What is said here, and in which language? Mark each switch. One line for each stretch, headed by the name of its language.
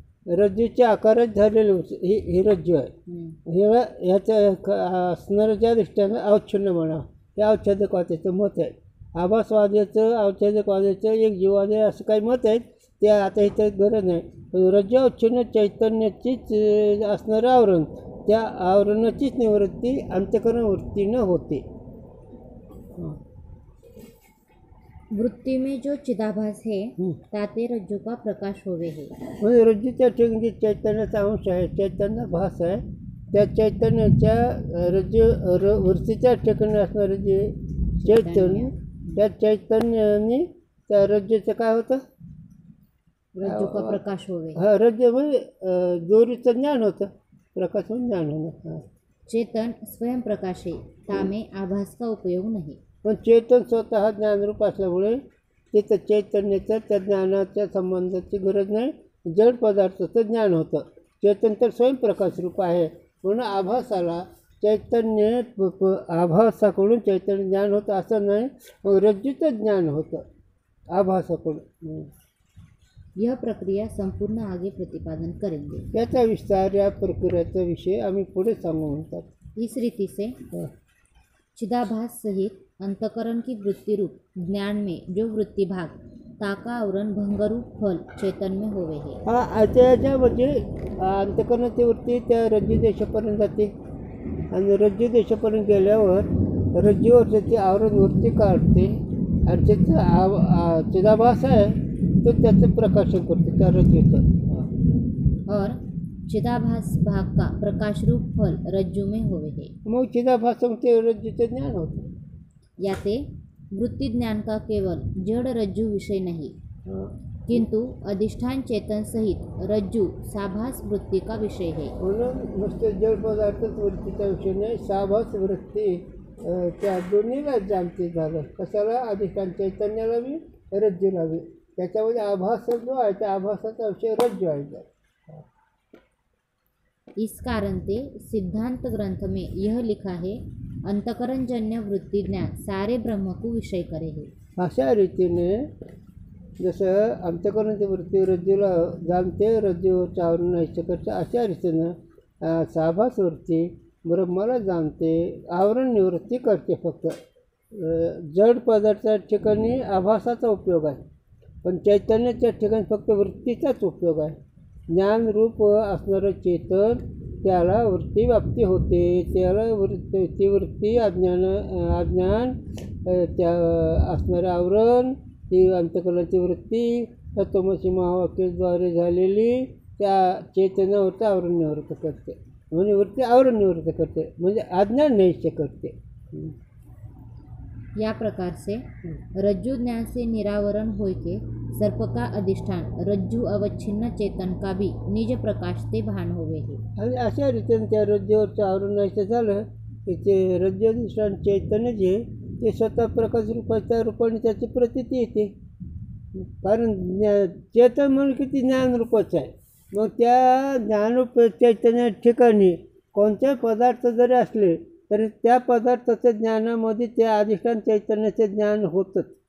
Marathi: रज्जूच्या आकारात झालेली ही रज्जू आहे. ह्याच्या असणारं ज्या दृष्टीनं अवच्छिन्न म्हणा, हे औच्छादिकवाद्याचं मत आहे. आभासवाद्याचं औच्छादिकवाद्याचं एक जीवाद आहे असं काही मत आहेत. ते आता इथे गरज नाही. रज्जू अवच्छिन्न चैतन्याचीच असणारं आवरण, त्या आवरणाचीच निवृत्ती अंतकरण वृत्तीनं होते.
Hindi: वृत्ति में जो चिदाभास है ताते रज्जु का प्रकाश होवे है.
Marathi: म्हणजे रज्जूच्या ठिकाणी चैतन्याचा अंश आहे, चैतन्य भास आहे. त्या चैतन्याच्या वृत्तीच्या ठिकाणी असणारं जे चैतन्य, त्या चैतन्याने त्या रज्जूचं काय होतं?
Hindi: रज्जु का प्रकाश होवे.
Marathi: रज्जू म्हणजे जोरीचं ज्ञान होतं, प्रकाश म्हणजे ज्ञान होणं.
Hindi: चेतन स्वयं प्रकाश है, तामे आभास का उपयोग नाही.
Marathi: पण चेतन स्वतः ज्ञानरूप असल्यामुळे तिथं चैतन्याचं त्या ज्ञानाच्या संबंधाची गरज नाही. जड पदार्थाचं ज्ञान होतं. चेतन तर स्वयंप्रकाश रूप आहे. म्हणून आभासाला चैतन्य आभासाकडून चैतन्य ज्ञान होतं असं नाही, मग रज्जूचं ज्ञान होतं आभासाकडून.
Hindi: यह प्रक्रिया संपूर्ण आगे प्रतिपादन करेंगे.
Marathi: याचा विस्तार या प्रक्रियेचा विषय आम्ही पुढे सांगू म्हणतात.
Hindi: इस रीति से चिदाभास सहित अंतकरण की वृत्ति रूप ज्ञान में जो वृत्ति भाग ताका आवरण भंगरूप फल चैतन्य होवे है.
Marathi: हा त्याच्या म्हणजे अंतकरणाची वृत्ती त्या रज्जू देशापर्यंत जाते आणि रज्जू देशापर्यंत गेल्यावर रज्जूवर त्याची आवरण वृत्ती काढते आणि त्याचा चिदाभास आहे तो त्याचं प्रकाशन करते त्या रज्जूचं.
Hindi: और चिदाभास भाग का प्रकाश रूप फल रज्जु में होवे है.
Marathi: मग चिदाभास ते रज्जूचं ज्ञान होतं.
Hindi: याते वृत्ति ज्ञान का केवल जड़ रज्जु विषय नहीं, किंतु अधिष्ठान चेतन सहित रज्जु साभास वृत्ति का विषय है.
Marathi: म्हणून नुसते जड पदार्थच वृत्तीचा विषय नाही, साभास वृत्ती त्या दोन्हीला जाणते झालं. कशाला? अधिष्ठान चैतन्याला बी रज्जूला बी. त्याच्यामध्ये आभास जो आहे त्या आभासाचा विषय रज्जू आहे.
Hindi: इस कारण ते सिद्धांत ग्रंथ में यह लिखा है, अंतकरण जन्य वृत्ति ज्ञान सारे ब्रह्म को विषय करे है.
Marathi: अशा रीतीने जसं अंतकरणाची वृत्ती रज्जूला जाणते, रज्जूच्या आवरण नष्ट करते, अशा रीतीनं साभास वृत्ती ब्रह्माला जाणते, आवरण निवृत्ती करते. फक्त जड पदार्थाच्या ठिकाणी आभासाचा उपयोग आहे, पण चैतन्याच्या ठिकाणी फक्त वृत्तीचाच उपयोग आहे. ज्ञानरूप असणारं चेतन त्याला वृत्तीव्याप्ती होते, त्याला ती वृत्ती अज्ञान त्या असणारं आवरण, ती अंतकरणाची वृत्ती तत्वमसी महावाक्याद्वारे झालेली त्या चेतनावरचं आवरण निवृत्त करते. म्हणजे वृत्ती आवरण निवृत्त करते म्हणजे अज्ञान नैश्य करते.
Hindi: या प्रकार से रज्जु ज्ञान से निरावरण होय के सर्प का अधिष्ठान रज्जु अवच्छिन्न चेतन का भी निज प्रकाश ते भान होवे है.
Marathi: आणि अशा रीतीने त्या रज्जूवरचं आवरण नष्ट झालं की ते रज्जू अधिष्ठान चैतन्य जे ते स्वतः प्रकाश रूपाच्या रूपाने त्याची प्रतीती येते. कारण चेतन म्हणून किती ज्ञानरूपच आहे. मग त्या ज्ञानरूप चैतन्या ठिकाणी कोणत्या पदार्थ जरी असले तरी त्या पदार्थाच्या ज्ञानामध्ये त्या अधिष्ठान चैतन्याचे ज्ञान होतंच.